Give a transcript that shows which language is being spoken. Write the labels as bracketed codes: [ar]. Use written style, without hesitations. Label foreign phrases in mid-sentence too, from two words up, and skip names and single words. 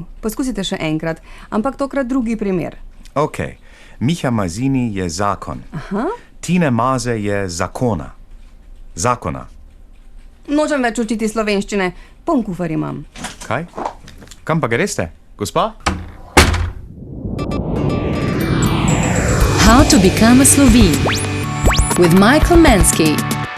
[sl] Poskusite še enkrat, ampak tokrat drugi primer. Ok. Miha Mazini je zakon. Aha. Tine Maze je zakona. Zakona. Nočem več učiti slovenščine. Poln kufer imam. Kaj? Kam pa greste, gospa? [en] How to become a Slovene with Michael Mansky.